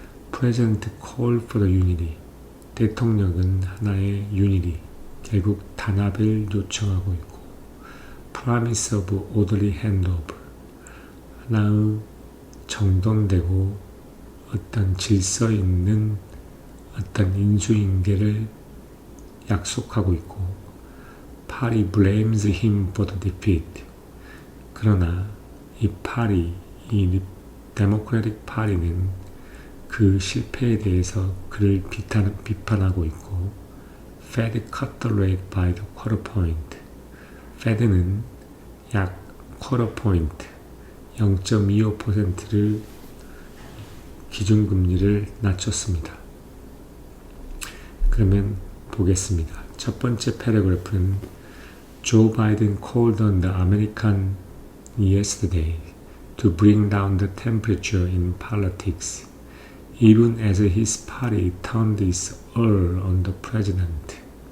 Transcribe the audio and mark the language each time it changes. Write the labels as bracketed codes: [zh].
[en] President called for the unity. [ko] 대통령은 하나의 unity, 결국 단합을 요청하고 있고 [en] Promise of orderly handover. [ko] 하나의 정돈되고 어떤 질서 있는 어떤 인수인계를 약속하고 있고 [en] Party blames him for the defeat. [ko] 그러나 이 데모크래틱 파리는 그 실패에 대해서 그를 비판하고 있고 [en] Fed cut the rate by the quarter point. [ko] Fed는 약 쿼터 포인트 0.25%를 기준금리를 낮췄습니다. 그러면 보겠습니다. 첫 번째 패러그래프는 [en] Joe Biden called on the American yesterday to bring down the temperature in politics, even as his party turned its ire on the president.